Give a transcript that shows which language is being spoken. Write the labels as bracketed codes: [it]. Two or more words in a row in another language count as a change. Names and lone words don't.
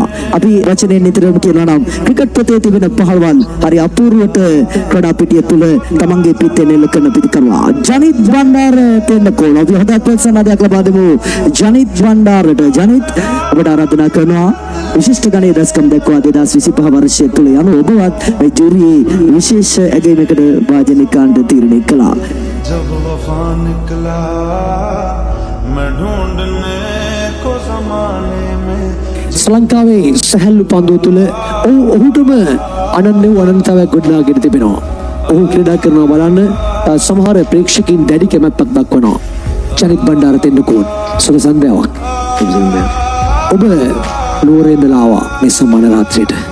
[si] අපි වචනේ නිතරම කියනවා නම් ක්‍රිකට් පොතේ තිබෙන පහළවල් හරි අපූර්වට කඩා පිටිය තුළ තමන්ගේ පිටේ නෙල කරන පිටිකරුවා ජනිත් බණ්ඩාර තෙන්න කෝල අපි හදා ප්‍රසන්නතාවක් ලබා දෙමු ජනිත් බණ්ඩාරට. ජනිත් ඔබට ආරාධනා කරනවා විශිෂ්ට ගණයේ දස්කම් දක්වා 2025 වර්ෂය තුළ යන ඔබවත් මේ ජූරියේ විශේෂ ඇගයීමකට වාජනය කරන්න තීරණය කළා. [hi] जब वफा निकला मैं ढूंढने को ज़माने में [si] ශ්‍රී ලංකාවේ සැහැල්ලු පන්දුව තුළ ඔහුටම අනන්‍ය අනන්තතාවයක් ගොඩනගාගෙන තිබෙනවා. ඔහු ක්‍රීඩා කරනවා බලන්න සමහර ප්‍රේක්ෂකයන් දැඩි කැමැත්තක් දක්වනවා. ජනිත් බණ්ඩාර තෙන්නකෝන් සුබ සන්ධ්‍යාවක්. ඔබ නුවරේ ඉඳලා ආවා මේ සම්මාන රාත්‍රියට.